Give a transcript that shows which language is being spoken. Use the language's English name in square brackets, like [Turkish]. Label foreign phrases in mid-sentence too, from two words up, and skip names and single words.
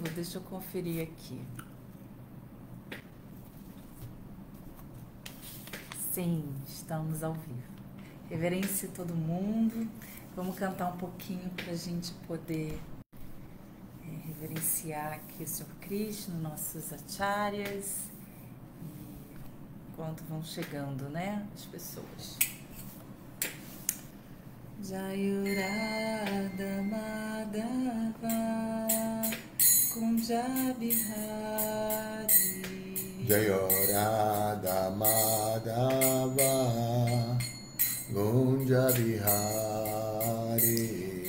[Portuguese] Deixa eu conferir aqui. Sim, estamos ao vivo. Reverência a todo mundo. Vamos cantar um pouquinho para a gente poder reverenciar aqui o Senhor Krishna, nossos acharyas, enquanto vão chegando, né, as pessoas. [Sanskrit] Jayurada Madhava Kunja Bihari Jayurada Madhava Kunja Bihari